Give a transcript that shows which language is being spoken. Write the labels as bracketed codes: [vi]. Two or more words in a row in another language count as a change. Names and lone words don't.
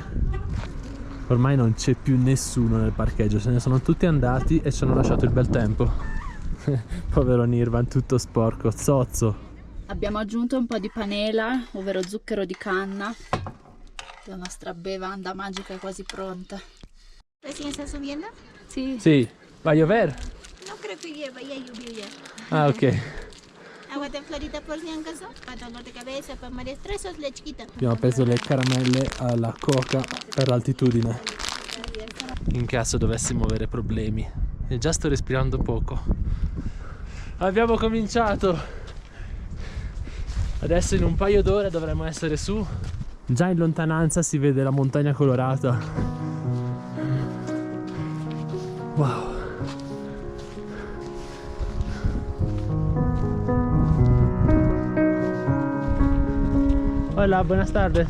[it] Ormai non c'è più nessuno nel parcheggio, se ne sono tutti andati e ci hanno lasciato il bel tempo. Povero Nirvan, tutto sporco, zozzo. Abbiamo aggiunto un po' di panela, ovvero zucchero di canna. La nostra bevanda magica è quasi pronta. [es] ¿Recién está subiendo? [it] Sì. Sì, [es] va a llover? No creo que vaya a llover ya. Ah, ok. Agua de Florida por si acaso, para dolor de cabeza, para malestar, sos la chiquita. [it] Abbiamo preso le caramelle alla coca per l'altitudine, in caso dovessimo avere problemi. E già sto respirando poco. Abbiamo cominciato. Adesso in un paio d'ore dovremmo essere su. Già in lontananza si vede la montagna colorata. [es] Wow. Hola, buenas tardes.